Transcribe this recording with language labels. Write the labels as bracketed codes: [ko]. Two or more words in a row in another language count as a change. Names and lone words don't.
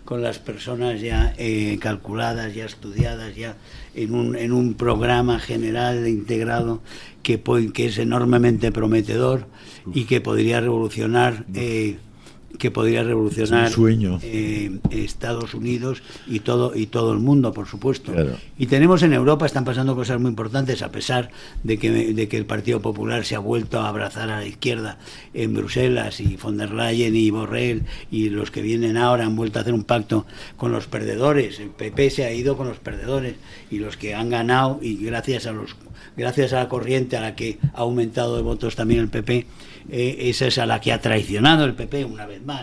[es] calculadas, ya estudiadas, ya en un programa general integrado que es enormemente prometedor y que podría revolucionar sueño. Estados Unidos y todo el mundo, por supuesto. Claro. Y tenemos en Europa, están pasando cosas muy importantes, a pesar de que el Partido Popular se ha vuelto a abrazar a la izquierda en Bruselas, y von der Leyen y Borrell y los que vienen ahora han vuelto a hacer un pacto con los perdedores. El PP se ha ido con los perdedores, y los que han ganado, y gracias a la corriente a la que ha aumentado de votos también el PP, esa es a la que ha traicionado el PP una vez más.